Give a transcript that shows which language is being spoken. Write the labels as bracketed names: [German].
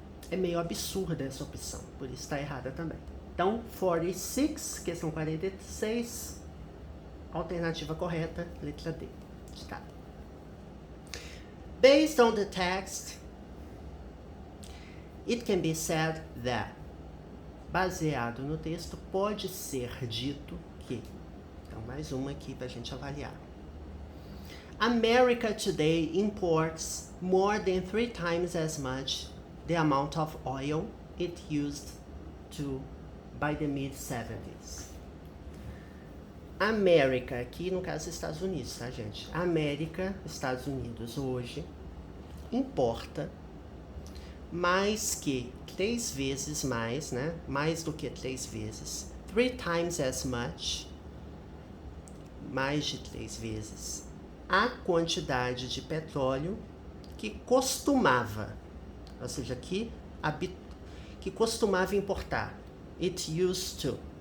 [Portuguese] É meio absurda essa opção, por isso está errada também. Então, 46, questão 46, alternativa correta, letra D. Tá. [English] Based on the text, it can be said that, [Portuguese] baseado no texto, pode ser dito que, então mais uma aqui para a gente avaliar. [English] America today imports more than 3 times as much the amount of oil it used to by the mid-70s. [Portuguese] América, aqui no caso Estados Unidos, tá, gente? América, Estados Unidos, hoje, importa mais que 3 vezes mais, né? Mais do que 3 vezes. [English] 3 times as much, [Portuguese] mais de 3 vezes, a quantidade de petróleo que costumava, ou seja, que costumava importar. [English] It used to.